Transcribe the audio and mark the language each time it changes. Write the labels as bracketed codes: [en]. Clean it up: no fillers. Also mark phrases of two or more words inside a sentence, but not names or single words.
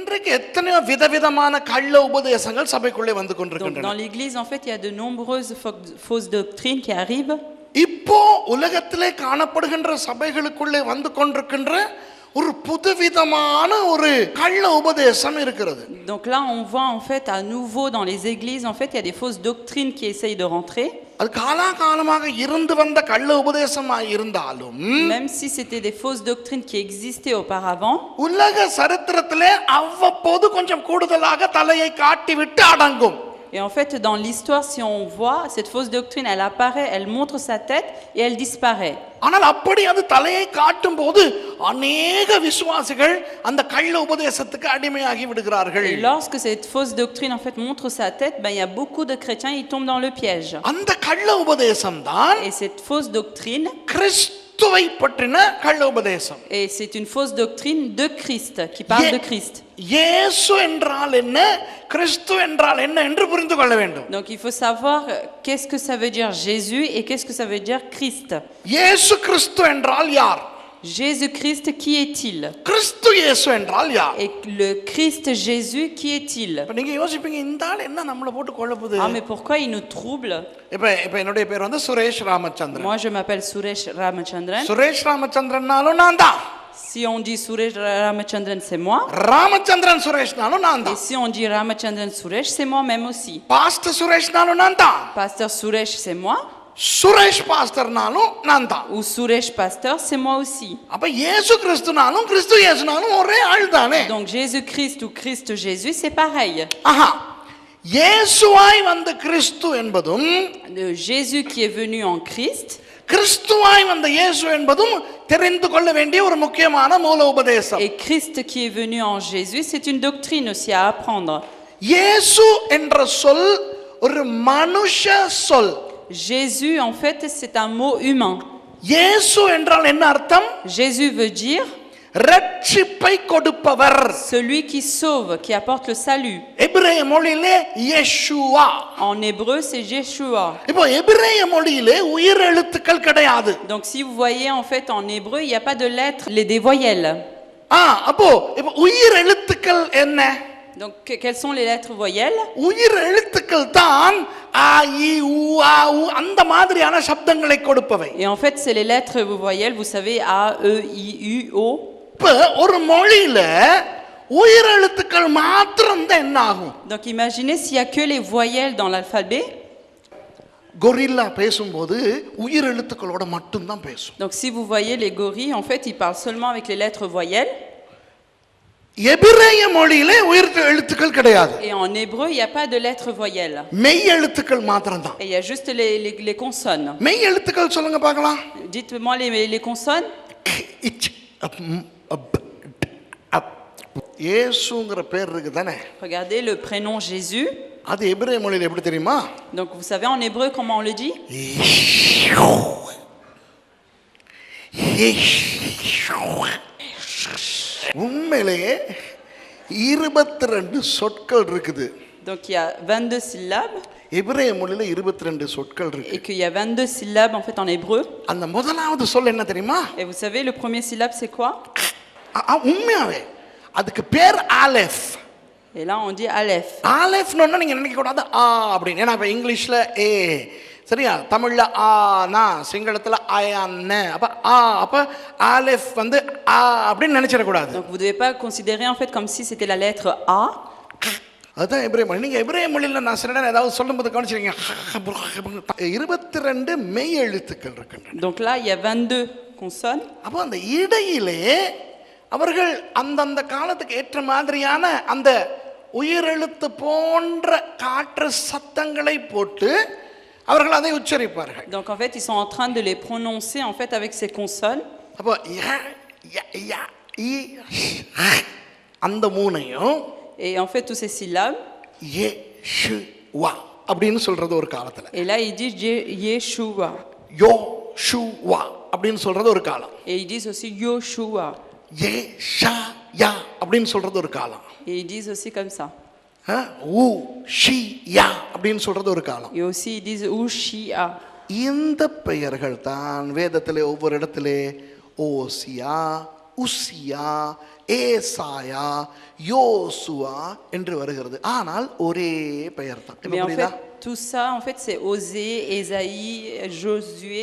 [ta] இன்னைக்கு எத்தனையோ விதவிதமான கள்ள உபதேசங்கள் சபைக்குள்ளே வந்து [fr] Donc, [ta] கொண்டிருக்கின்றன. [fr] dans l'église, en fait, il y a de nombreuses fausses doctrines qui arrivent. [ta] இப்போ உலகத்திலே காணப்படுகின்ற சபைகளுக்குள்ளே வந்து கொண்டிருக்கின்ற ஒரு புதுவிதமான ஒரு கள்ள உபதேசம் இருக்கிறது. [fr] Donc là, on voit en fait à nouveau dans les églises, en fait, il y a des fausses doctrines qui essayent de rentrer. [ta] அது காலாகாலமாக இருந்து வந்த கள்ள உபதேசமாய் இருந்தாலும் [fr] Même si c'était des fausses doctrines qui existaient auparavant, [ta] உலக சரித்திரத்திலே அவ்வப்போது கொஞ்சம் கூடுதலாக தலையை காட்டிவிட்டு அடங்கும். [fr] et en fait, dans l'histoire, si on voit, cette fausse doctrine, elle apparaît, elle montre sa tête et elle disparaît. [ta] ஆனால் அப்படி அது தலையை காட்டும் போது அநேக விசுவாசிகள் அந்த கள்ள உபதேசத்துக்கு அடிமையாகி விடுகிறார்கள். [fr] Et lorsque cette fausse doctrine, en fait, montre sa tête, ben, il y a beaucoup de chrétiens, ils tombent dans le piège. [ta] அந்த கள்ள உபதேசம் தான் [fr] Et cette fausse doctrine, [ta] கிறிஸ்துவை பற்றின கள்ள உபதேசம். [fr] et c'est une fausse doctrine de Christ, qui parle de Christ. [ta] இயேசு என்றால் என்ன, கிறிஸ்து என்றால் என்ன என்று புரிந்து கொள்ள வேண்டும். [fr] Donc il faut savoir qu'est-ce que ça veut dire Jésus et qu'est-ce que ça veut dire Christ. [ta] இயேசு கிறிஸ்து என்றால் யார்? [fr] Jésus-Christ, qui est-il? [ta] கிறிஸ்து இயேசு என்றால் யார்? [fr] Et le Christ Jésus, qui est-il? [ta] இப்ப நீங்க யோசிப்பீங்க, இந்த ஆள் என்ன நம்மளை போட்டு குழப்புது. [fr] Ah, mais pourquoi il nous trouble? [ta] இப்ப என்னுடைய பேர் வந்து சுரேஷ் ராமச்சந்திரன். [fr] Moi je m'appelle Suresh Ramachandran. [ta] சுரேஷ் ராமச்சந்திரன்னாலும் நான் தான். [fr] Si on dit Suresh Ramachandran, c'est moi. [ta] ராமச்சந்திரன் சுரேஷ்னாலும் நான் [fr] Et [ta] தான். [fr] si on dit Ramachandran Suresh, c'est moi-même aussi. [ta] பாஸ்டர் சுரேஷ்னாலும் நான் தான். [fr] Pasteur Suresh, c'est moi. [ta] சுரேஷ் பாஸ்டர்னாலும் நான் தான். [fr] Ou Suresh Pasteur, c'est moi aussi. [ta] அப்ப இயேசு கிறிஸ்துனாலும் கிறிஸ்து இயேசுனாலும் ஒரே ஆள் தானே. [fr] Donc Jésus-Christ ou Christ Jésus, c'est pareil. [ta] ஆஹா, இயேசுவாய் வந்த கிறிஸ்து என்பதும் [fr] Le Jésus qui est venu en Christ, [ta] கிறிஸ்துவாய் வந்த இயேசு என்பதும் தெரிந்து கொள்ள வேண்டிய ஒரு முக்கியமான மூல உபதேசம். [fr] et Christ qui est venu en Jésus, c'est une doctrine aussi à apprendre. [ta] இயேசு என்ற சொல் ஒரு மனுஷ சொல். [fr] Jésus, en fait, c'est un mot humain. [ta] இயேசு என்றால் என்ன அர்த்தம்? [fr] Jésus veut dire [ta] ரட்சிப்பை கொடுப்பவர். [fr] celui qui sauve, qui apporte le salut. [ta] எபிரேய மொழியிலே யெஷுவா. [fr] En hébreu, c'est Yeshua. [ta] இப்போ எபிரேய மொழியிலே உயிர் எழுத்துக்கள் கிடையாது. [fr] Donc si vous voyez, en fait, en hébreu, il n'y a pas de lettres, des voyelles. [ta] அப்போ இப்போ உயிர் எழுத்துக்கள் என்ன? [fr] Donc quelles sont les lettres voyelles? [ta] உயிர் எழுத்துக்கள் தான் ஆ இ உ ஆ உ அந்த மாதிரியான சப்தங்களை கொடுப்பவை. [fr] Et en fait, c'est les lettres voyelles, vous savez, A, E, I, U, O. [ta] இப்போ ஒரு மொழியில உயிர் எழுத்துக்கள் மாத்திரம் தான் என்ன ஆகும்? [fr] Donc imaginez s'il y a que les voyelles dans l'alphabet. [ta] கொரில்லா பேசும்போது உயிர் எழுத்துக்களோட மட்டும் தான் பேசும். [fr] Donc si vous voyez les gorilles, en fait, ils parlent seulement avec les lettres voyelles. [ta] எபிரேய மொழியிலே உயிர் எழுத்துக்கள் கிடையாது. [fr] Et en hébreu, il n'y a pas de lettres voyelles. [ta] மெய் எழுத்துக்கள் மாத்திரம் தான். [fr] Et il y a juste les consonnes. [ta] மெய் எழுத்துக்கள் சொல்லுங்க பார்க்கலாம். [fr] Dites-moi les consonnes. [ta] இயேசுங்கிற பேர் இருக்கு தானே. [fr] Regardez le prénom Jésus. [ta] அது எபிரேய மொழியில எப்படி தெரியுமா? [fr] Donc vous savez en hébreu comment on le dit? [ta] உண்மையிலேயே 22 சொற்கள் இருக்குது. [fr] Donc il y a 22 syllabes. [ta] எபிரேய மொழியில 22 சொற்கள் இருக்கு. [fr] Et qu'il y a 22 syllabes en fait en hébreu. [ta] அந்த முதலாவது சொல் என்ன தெரியுமா? [fr] Et vous savez le premier syllabe c'est quoi? [ta] உண்மையாவே அதுக்கு பேர் ஆலெஃப். Et là on dit Aleph. ஆலெஃப்னு நீங்க நினைக்க கூடாது ஆ அப்படின்னு. ஏன்னா இப்ப இங்கிலீஷ்ல ஏ, சரியா, தமிழ்ல ஆனா, சிங்களத்துல ஆயான்னு. அப்ப ஆலெஃப் வந்து ஆ அப்படின்னு நினைச்சிட கூடாது. [fr] Donc vous devez pas considérer en fait comme si c'était la lettre A. [ta] அதுதான் எபிரேய மொழி. நீங்க எபிரேய மொழியில நான் சில நேரம் ஏதாவது சொல்லும்போது கவனிச்சிருக்கீங்க, 22 மெய் எழுத்துக்கள் இருக்கின்றன. [fr] Donc là il y a 22 consonnes. [ta] அப்போ அந்த இடையிலே அவர்கள் அந்தந்த காலத்துக்கு ஏற்ற மாதிரியான அந்த உயிரெழுத்து போன்ற காற்று சத்தங்களை போட்டு அவர்கள் அதை உச்சரிப்பார்கள். [fr] Donc en fait ils sont en train de les prononcer en fait avec ces consonnes. [ta] அப்போ அந்த மூணையும் [fr] Et en fait tous ces syllabes. [ta] யெஷுவா அப்படின்னு சொல்றது ஒரு காலத்துல. [fr] Et là ils disent Yeshua. [ta] யோஷுவா அப்படின்னு சொல்றது ஒரு காலம். [fr] Et ils disent aussi Yoshua. [ta] ஏஷாயா அப்படின்னு சொல்றது ஒரு காலம். [fr] Et ils disent aussi comme ça. [ta] ஊஷியா அப்படின்னு சொல்றது ஒரு காலம். [fr] Et aussi ils disent Ushia. [ta] இந்த பெயர்கள் தான் வேதத்திலே ஒவ்வொரு இடத்திலே ஓசியா, உசியா, ஏசாயா, யோசுவா என்று வருகிறது. ஆனால் ஒரே பெயர் தான். [fr] Mais en [ta] புரியுதா? [fr] fait, tout ça, en fait, c'est Osée, Ésaïe, Josué.